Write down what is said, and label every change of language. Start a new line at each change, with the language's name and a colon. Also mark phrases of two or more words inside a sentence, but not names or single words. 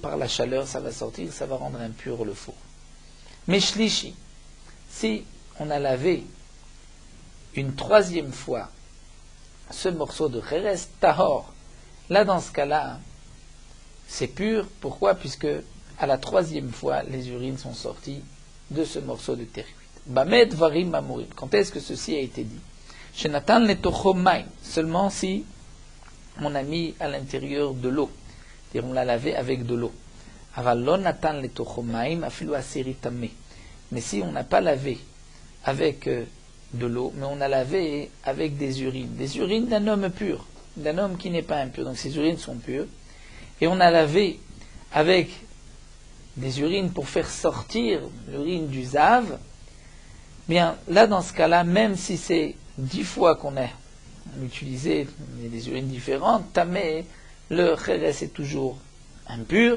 French: Par la chaleur, ça va sortir, ça va rendre impur le four. Mais shlishi, si on a lavé une troisième fois ce morceau de cheres, tahor, là dans ce cas-là, c'est pur. Pourquoi? Puisque à la troisième fois, les urines sont sorties de ce morceau de terre cuite.
Hebrew: במה דברים אמורים.
French: Quand est-ce que ceci a été dit?
Hebrew: שנתן לתוכו מים.
French: Seulement si on a mis à l'intérieur de l'eau. C'est-à-dire on l'a lavé avec de l'eau.
Hebrew: אבל לא נתן לתוכו מים אפילו עשר טמא.
French: Mais si on n'a pas lavé avec de l'eau, mais on a lavé avec des urines d'un homme pur, d'un homme qui n'est pas impur, donc ces urines sont pures, et on a lavé avec des urines pour faire sortir l'urine du zav, bien là dans ce cas-là, même si c'est 10 fois qu'on a utilisé des urines différentes, tamé, le kheres est toujours impur.